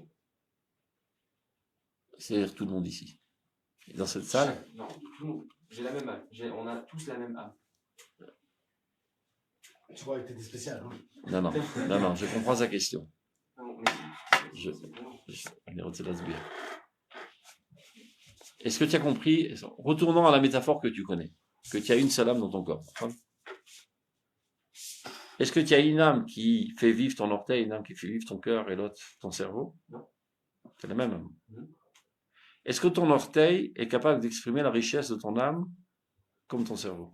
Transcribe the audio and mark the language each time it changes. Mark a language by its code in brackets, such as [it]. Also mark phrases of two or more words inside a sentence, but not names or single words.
[fr] C'est-à-dire tout le monde ici. Et dans cette salle? Non, tout le monde. J'ai la même âme. On a tous la même âme. Tu vois, avec tes spéciales. Non, je comprends sa question. Non, mais [he] אני רוצה להסביר. [fr] Est-ce que tu as compris? Retournons à la métaphore que tu connais, que tu as une seule âme dans ton corps. Est-ce que tu as une âme qui fait vivre ton orteil, une âme qui fait vivre ton cœur et l'autre ton cerveau? Non. C'est la même âme. Mhm. Est-ce que ton orteil est capable d'exprimer la richesse de ton âme comme ton cerveau?